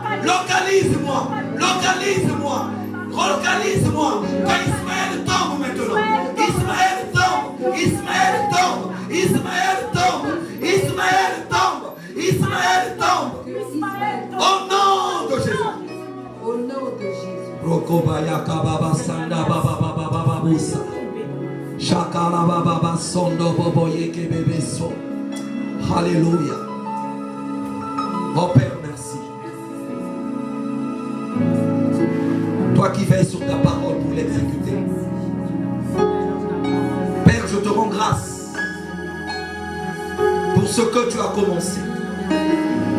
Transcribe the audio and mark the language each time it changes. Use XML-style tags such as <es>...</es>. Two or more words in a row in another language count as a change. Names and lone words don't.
<fr>Localise-moi. Localise-moi. Localise-moi. Que Ismaël tombe maintenant. Ismaël tombe. Ismaël tombe. Ismaël tombe. Ismaël tombe. Ismaël tombe. Au nom de Jésus. Au nom de Jésus. Rokobaya kababa sanda baba baba baba busa. Shakala baba baba sondo bobo yeke bebe so. Alléluia. Oh Père, merci. Toi qui veilles sur ta parole pour l'exécuter. Père, je te rends grâce pour ce que tu as commencé.</fr>